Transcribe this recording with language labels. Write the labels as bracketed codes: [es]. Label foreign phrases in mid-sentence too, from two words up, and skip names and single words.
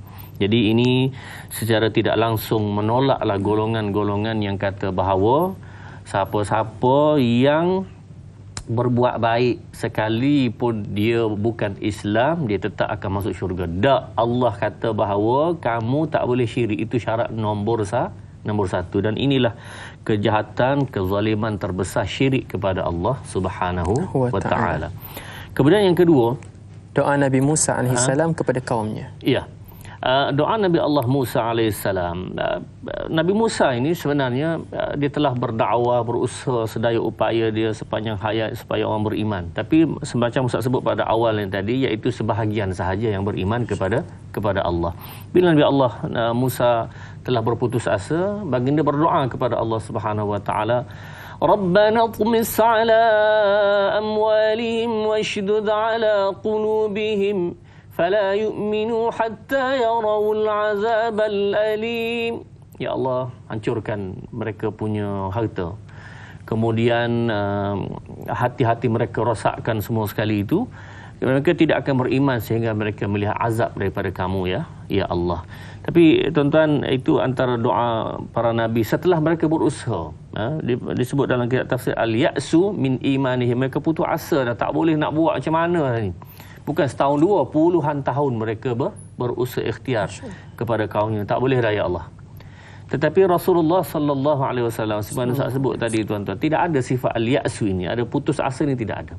[ms] Jadi ini secara tidak langsung menolaklah golongan-golongan yang kata bahawa siapa-siapa yang berbuat baik sekalipun dia bukan Islam, dia tetap akan masuk syurga. Tak, Allah kata bahawa kamu tak boleh syirik. Itu syarat nombor satu. Dan inilah kejahatan, kezaliman terbesar, syirik kepada Allah [ar] سبحانه وتعالى. [ms] Kemudian yang kedua, doa Nabi Musa AS kepada kaumnya. Ya. Doa Nabi Allah Musa AS. Nabi Musa ini sebenarnya dia telah berdakwah, berusaha sedaya upaya dia sepanjang hayat supaya orang beriman. Tapi semacam Ustaz sebut pada awal yang tadi, iaitu sebahagian sahaja yang beriman kepada Allah. Bila Nabi Allah Musa telah berputus asa, baginda berdoa kepada Allah [ar] سبحانه وتعالى, ربنا اطمس على أموالهم واشدد على قلوبهم فَلَا يُؤْمِنُوا حَتَّى يَرَوُا الْعَذَابَ الْأَلِيمِ. [ms] Ya Allah, hancurkan mereka punya harta. Kemudian hati-hati mereka rosakkan semua sekali itu. Mereka tidak akan beriman sehingga mereka melihat azab daripada kamu, [ar] يا الله. [ms] Tapi tuan-tuan, itu antara doa para nabi setelah mereka berusaha. Disebut dalam kitab tafsir [ar] اليأس من إيمانهم. [ms] Mereka putus asa dah, tak boleh nak buat macam mana ni. Bukan setahun dua, puluhan tahun mereka berusaha ikhtiar kepada kaumnya. Tak boleh dah, [ar] يا الله. [ms] Tetapi Rasulullah [ar] صلى الله عليه وسلم, [ms] sebagaimana saya sebut tadi tuan-tuan, tidak ada sifat al-ya'su ini, ada putus asa ni tidak ada.